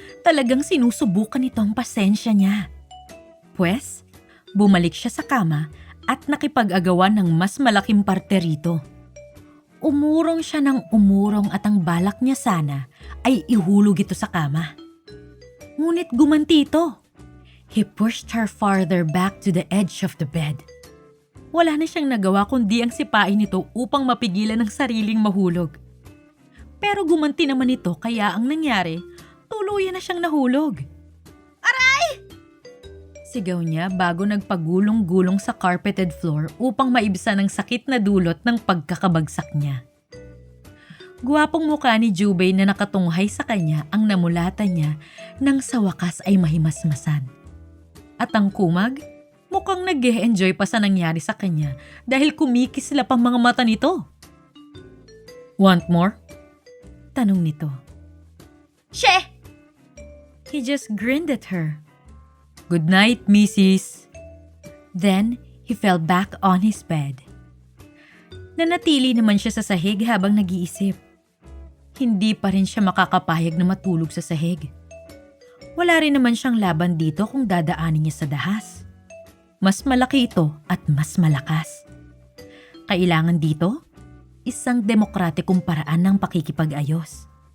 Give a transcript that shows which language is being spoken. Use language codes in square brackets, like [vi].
[tl] Talagang sinusubukan nito ang pasensya niya. Pwes, bumalik siya sa kama at nakipag-agawan ng mas malaking parte rito. Umurong siya ng umurong at ang balak niya sana ay ihulog ito sa kama. Ngunit gumanti ito. [en] He pushed her farther back to the edge of the bed. [tl] Wala na siyang nagawa kundi ang sipain nito upang mapigilan ang sariling mahulog. Pero gumanti naman ito kaya ang nangyari, tuluyan na siyang nahulog. Aray! Sigaw niya bago nagpagulong-gulong sa [en] carpeted floor [tl] upang maibsan ang sakit na dulot ng pagkakabagsak niya. Guwapong mukha ni Jubei na nakatunghay sa kanya ang namulatan niya nang sa wakas ay mahimasmasan. At ang kumag, mukhang nag-e-enjoy pa sa nangyari sa kanya dahil kumikislap ang mga mata nito. [en] Want more? [tl] Tanong nito. She! [en] He just grinned at her. Good night, Mrs. Then, he fell back on his bed. [tl] Nanatili naman siya sa sahig habang nag-iisip. Hindi pa rin siya makakapayag na matulog sa sahig. Wala rin naman siyang laban dito kung dadaanin niya sa dahas. Mas malaki ito at mas malakas. Kailangan dito, isang demokratikong paraan ng pakikipag-ayos.